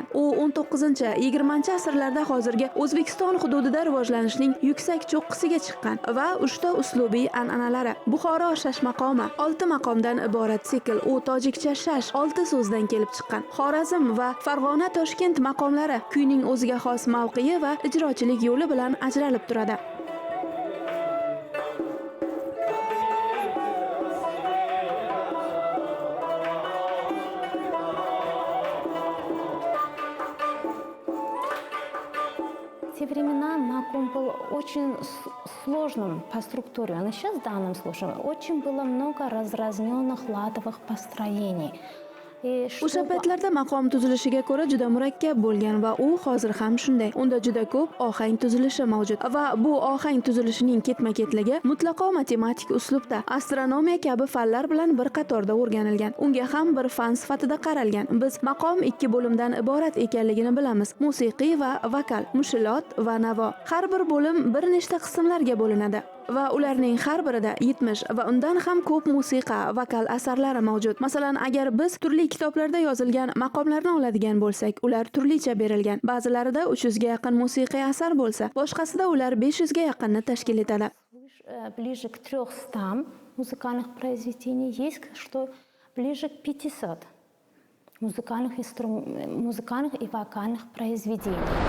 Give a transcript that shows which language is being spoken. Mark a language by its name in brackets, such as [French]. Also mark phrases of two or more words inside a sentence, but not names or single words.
[Uzbek] U 19-20-asrlarda hozirgi O'zbekiston hududida rivojlanishning yuksak cho'qqisiga chiqqan va 3 ta uslubiy an'analari. Buxoro shash maqomi 6 maqomdan iborat sikl. U tojikcha shash 6 so'zdan kelib chiqqan. Xorazm va Farg'ona Toshkent maqomlari kuyning o'ziga xos mavqei va ijrochilik yo'li bilan ajralib turadi. [Russian] В те времена мақом был очень сложным по структуре. Он и сейчас в данном случае очень было много разразненных ладовых построений. [Uzbek] O'sha paytlarda maqom tuzilishiga ko'ra juda murakkab bo'lgan va u hozir ham shunday. Unda juda ko'p ohang tuzilishi mavjud va bu ohang tuzilishining ketma-ketligi mutlaqo matematik uslubda, astronomiya kabi fanlar bilan bir qatorda o'rganilgan. Unga ham bir fan sifatida qaralgan. Biz maqom 2 bo'limdan iborat ekanligini bilamiz: musiqiy va vokal, mushilot va navo. Har bir bo'lim bir nechta qismlarga bo'linadi va ularning har birida 70 va undan ham ko'p musiqa, vokal asarlari mavjud. Masalan, agar biz turli kitoblarda yozilgan maqomlarni oladigan bo'lsak, ular turlicha berilgan. Ba'zilarida 300 ga yaqin musiqiy asar bo'lsa, boshqasida ular 500 ga yaqinni tashkil etadi. [Russian] Ближе к 300 музыкальных произведений, есть что ближе к 500 музыкальных и вокальных произведений.